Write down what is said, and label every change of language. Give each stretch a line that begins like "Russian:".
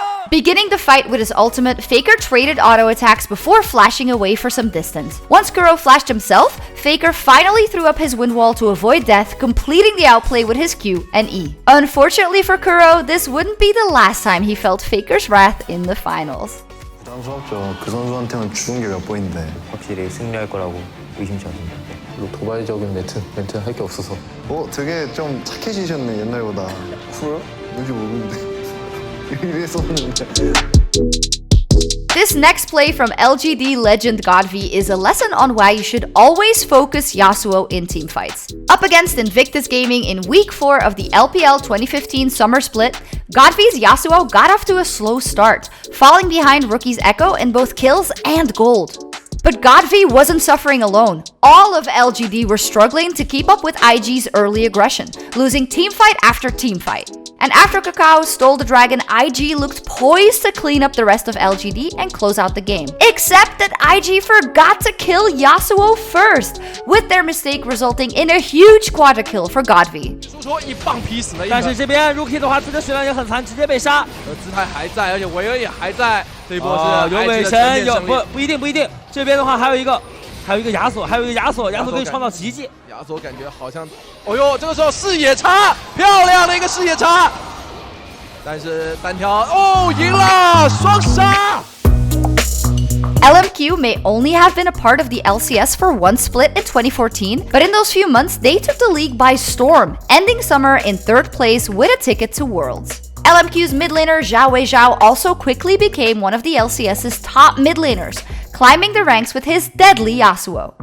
English: Beginning the fight with his ultimate, Faker traded auto attacks before flashing away for some distance. Once Kuro flashed himself, Faker finally threw up his wind wall to avoid death, completing the outplay with his Q and E. Unfortunately for Kuro, this wouldn't be the last time he felt Faker's wrath in the finals.
Korean: 부담스럽죠. 그 선수한테는 죽은 게 몇 번인데. 확실히 승리할 거라고 의심치 않습니다. 별로 도발적인 멘트 할 게 없어서. 되게 좀 착해지셨네 옛날보다. 그래요? 뭔지 모르는데. 이랬었는데.
English: This next play from LGD legend Godv is a lesson on why you should always focus Yasuo in teamfights. Up against Invictus Gaming in Week 4 of the LPL 2015 Summer Split, Godv's Yasuo got off to a slow start, falling behind Rookie's Echo in both kills and gold. But Godvi wasn't suffering alone. All of LGD were struggling to keep up with IG's early aggression, losing teamfight after teamfight. And after Kakao stole the dragon, IG looked poised to clean up the rest of LGD and close out the game. Except that IG forgot to kill Yasuo first, with their mistake resulting in a huge quadra kill for Godvi.
Chinese: 说一棒劈死了一个，但是这边 Rookie 的话，自己的血量也很残，直接被杀。姿态还在，而且维恩也还在。这一波是有尾神，有不一定。这边的话还有一个亚索，亚索可以创造奇迹。亚索感觉好像，哦呦，这个时候视野差，漂亮的一个视野差。但是单挑，哦，赢了，双杀。
English: LMQ may only have been a part of the LCS for one split in 2014, but in those few months, they took the league by storm, ending summer in 3rd place with a ticket to Worlds. LMQ's mid laner Zhao Weizhao also quickly became one of the LCS's top mid laners, climbing the ranks with his deadly Yasuo.